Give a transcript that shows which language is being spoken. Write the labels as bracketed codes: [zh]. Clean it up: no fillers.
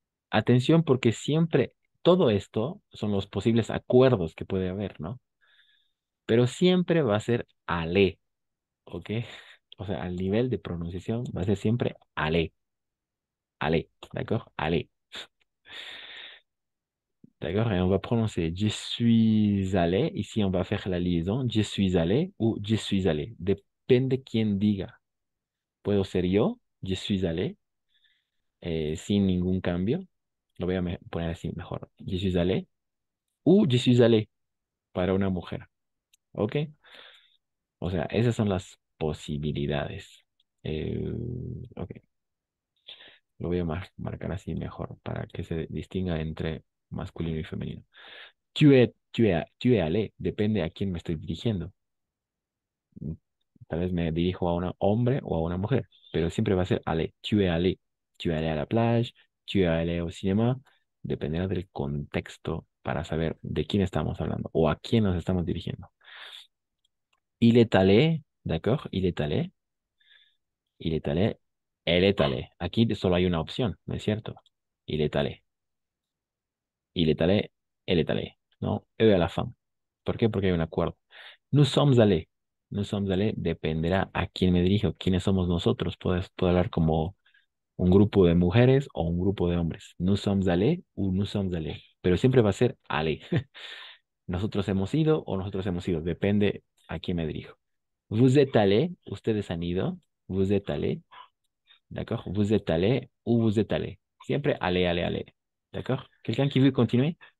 [es] Atención porque siempre todo esto son los posibles acuerdos que puede haber, ¿no? Pero siempre va a ser ale, ¿ok? O sea, al nivel de pronunciación va a ser siempre ale. [fr] Aller, d'accord? Aller. D'accord? Et on va prononcer je suis allé. Ici, on va faire la liaison. Je suis allé ou je suis allé. [es] Depende quién diga. Puedo ser yo, je suis allé, sin ningún cambio. Lo voy a poner así mejor. [fr] Je suis allé ou je suis allé [es] para una mujer. ¿Ok? O sea, esas son las posibilidades. Eh, ok. Lo voy a marcar así mejor para que se distinga entre masculino y femenino. [fr] Tu es allé, [es] depende a quién me estoy dirigiendo. Tal vez me dirijo a un hombre o a una mujer, pero siempre va a ser allé. [fr] Tu es allé. Tu es allé [es] a la playa, [fr] tu es allé au cinéma. [es] Dependerá del contexto para saber de quién estamos hablando o a quién nos estamos dirigiendo. [fr] Il est allé, d'accord? Il est allé. Il est allé. Elle est allée. Aquí solo hay una opción, ¿no es cierto? Il est allé. Il est allé. Elle est allée. [es] ¿No? [fr] E a la fin. [es] ¿Por qué? Porque hay un acuerdo. [fr] Nous sommes allés. Nous sommes allés [es] dependerá a quién me dirijo, quiénes somos nosotros. Puedo hablar como un grupo de mujeres o un grupo de hombres. [fr] Nous sommes allés o nous sommes allés. [es] Pero siempre va a ser allés. Nosotros hemos ido o nosotros hemos ido. Depende a quién me dirijo. [fr] Vous êtes allés. [es] Ustedes han ido. [fr] Vous êtes allés. D'accord? Vous êtes allé ou vous êtes allé. Siempre allez, allez, allez. D'accord? Quelqu'un qui veut continuer?